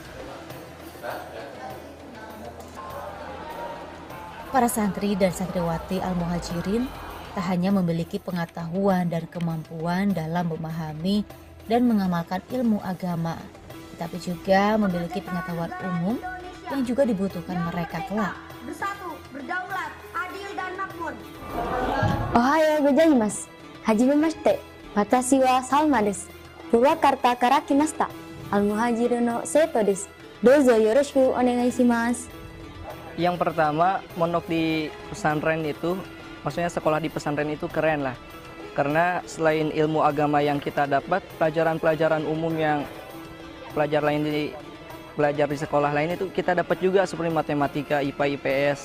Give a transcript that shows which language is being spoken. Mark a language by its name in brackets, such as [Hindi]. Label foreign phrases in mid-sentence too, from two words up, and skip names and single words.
[Indonesian] Para santri dan santriwati Al-Muhajirin tak hanya memiliki pengetahuan dan kemampuan dalam memahami dan mengamalkan ilmu agama, tetapi juga memiliki pengetahuan umum yang juga dibutuhkan mereka kelak. Bersatu, berdaulat, adil dan makmur. [Japanese] おはようございます。はじめまして. Watashi wa Salma desu. Purwakarta kara kimashita. Al-Muhajirin no seito desu. どうぞよろしくお願いします. [Indonesian] Yang pertama, mondok di pesantren itu, maksudnya sekolah di pesantren itu keren lah. Karena selain ilmu agama yang kita dapat, pelajaran-pelajaran umum yang belajar di sekolah lain itu kita dapat juga seperti matematika, IPA, IPS.